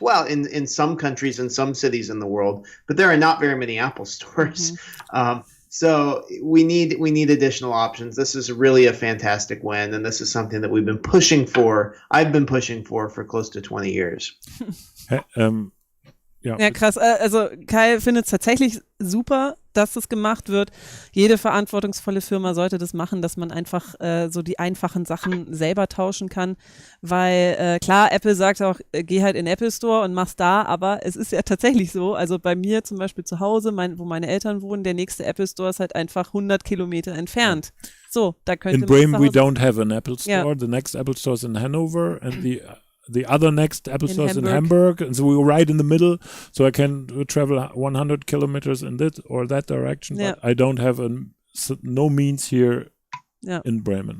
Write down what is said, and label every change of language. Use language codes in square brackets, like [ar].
[en] Well, in some countries, in some cities in the world, but there are not very many Apple stores. So we need additional options. This is really a fantastic win, and this is something that we've been pushing for. I've been pushing for close to 20 years. [de] Ja, krass. Also Kai findet es tatsächlich super, dass das gemacht wird. Jede verantwortungsvolle Firma sollte das machen, dass man einfach so die einfachen Sachen selber tauschen kann, weil klar, Apple sagt auch, geh halt in den Apple Store und mach's da, aber es ist ja tatsächlich so, also bei mir zum Beispiel zu Hause, wo meine Eltern wohnen, der nächste Apple Store ist halt einfach 100 Kilometer entfernt. So, da könnte [en] in Bremen we don't have an Apple Store. Yeah. The next Apple Store is in Hanover, and the other next Apple Store is in Hamburg, and so we were right in the middle, so I can travel 100 kilometers in this or that direction, but I don't have no means here in Bremen.